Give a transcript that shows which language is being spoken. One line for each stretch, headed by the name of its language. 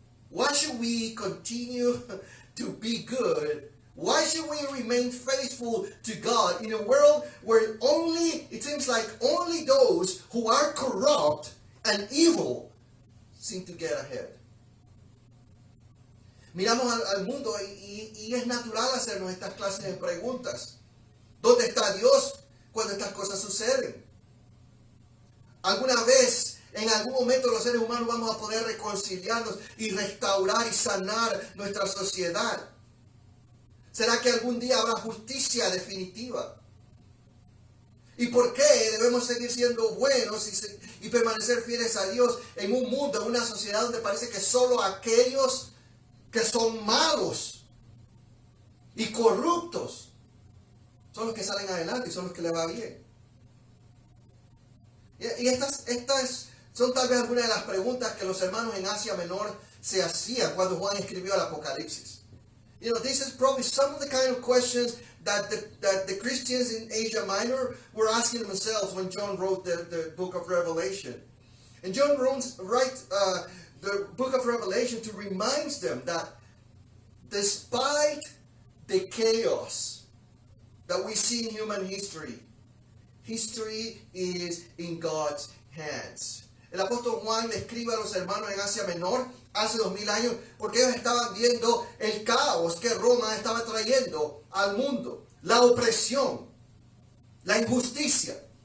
English: Why should we continue to be good? Why should we remain faithful to God in a world where it seems like only those who are corrupt and evil seem to get ahead?
Spanish: Miramos al mundo y es natural hacernos estas clases de preguntas. ¿Dónde está Dios cuando estas cosas suceden? ¿Alguna vez, en algún momento, los seres humanos vamos a poder reconciliarnos y restaurar y sanar nuestra sociedad? ¿Será que algún día habrá justicia definitiva? ¿Y por qué debemos seguir siendo buenos y permanecer fieles a Dios en un mundo, en una sociedad donde parece que solo aquellos que son malos y corruptos son los que salen adelante y son los que les va bien? Y estas son tal vez algunas de las preguntas que los hermanos en Asia Menor se hacían cuando Juan escribió el Apocalipsis.
English: You know, this is probably some of the kind of questions that the Christians in Asia Minor were asking themselves when John wrote the book of Revelation. And John writes the book of Revelation to remind them that despite the chaos that we see in human history, history is in God's hands.
Spanish: El apóstol Juan le escribe a los hermanos en Asia Menor hace 2000 años porque ellos estaban viendo el caos que Roma estaba trayendo al mundo, la opresión, la injusticia.